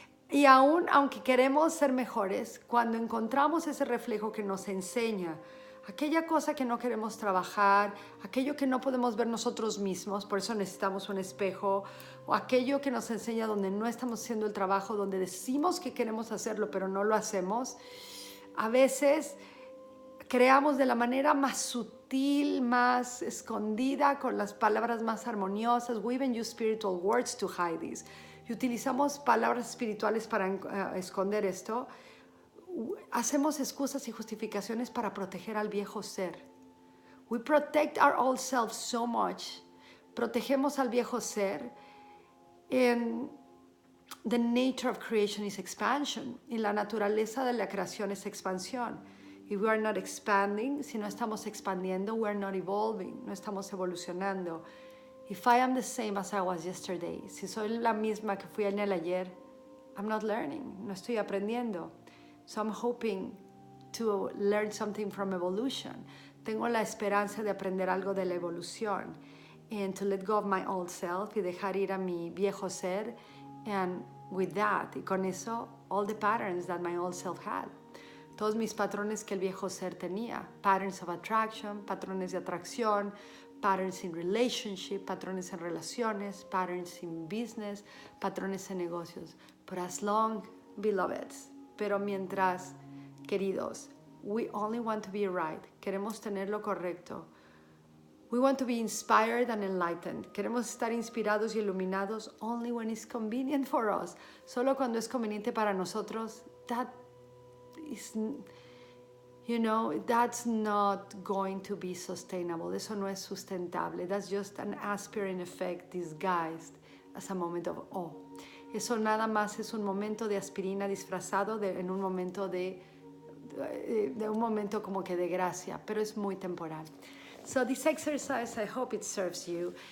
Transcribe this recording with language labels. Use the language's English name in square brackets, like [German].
[Spanish] Y aún, aunque queremos ser mejores, cuando encontramos ese reflejo que nos enseña aquella cosa que no queremos trabajar, aquello que no podemos ver nosotros mismos, por eso necesitamos un espejo, o aquello que nos enseña donde no estamos haciendo el trabajo, donde decimos que queremos hacerlo, pero no lo hacemos, a veces creamos de la manera más sutil, más escondida, con las palabras más armoniosas. [English] We even use spiritual words to hide this. [Spanish] Y utilizamos palabras espirituales para esconder esto. Hacemos excusas y justificaciones para proteger al viejo ser. [English] We protect our old self so much. [Spanish] Protegemos al viejo ser. [English] And the nature of creation is expansion. [Spanish] Y la naturaleza de la creación es expansión. [English] If we are not expanding, [Spanish] si no estamos expandiendo, [English] we are not evolving, [Spanish] no estamos evolucionando. [English] If I am the same as I was yesterday, [Spanish] si soy la misma que fui en el ayer, [English] I'm not learning, [Spanish] no estoy aprendiendo. [English] So I'm hoping to learn something from evolution. [Spanish] Tengo la esperanza de aprender algo de la evolución. [English] And to let go of my old self [Spanish] y dejar ir a mi viejo ser. [English] And with that, [Spanish] y con eso, [English] all the patterns that my old self had. [Spanish] todos mis patrones que el viejo ser tenía. [English] Patterns of attraction, [Spanish] patrones de atracción, [English] patterns in relationship, [Spanish] patrones en relaciones, [English] patterns in business, [Spanish] patrones en negocios. [English] But as long, beloveds, [Spanish] pero mientras, queridos, [English] we only want to be right, [Spanish] queremos tener lo correcto. [English] We want to be inspired and enlightened. [Spanish] Queremos estar inspirados y iluminados [English] only when it's convenient for us. [Spanish] Solo cuando es conveniente para nosotros. [English] That is, that's not going to be sustainable. [Spanish] Eso no es sustentable. [English] That's just an aspirin effect disguised as a moment of awe. [Spanish] Eso nada más es un momento de aspirina disfrazado en un momento de un momento como que de gracia, pero es muy temporal. [English] So this exercise, I hope it serves you.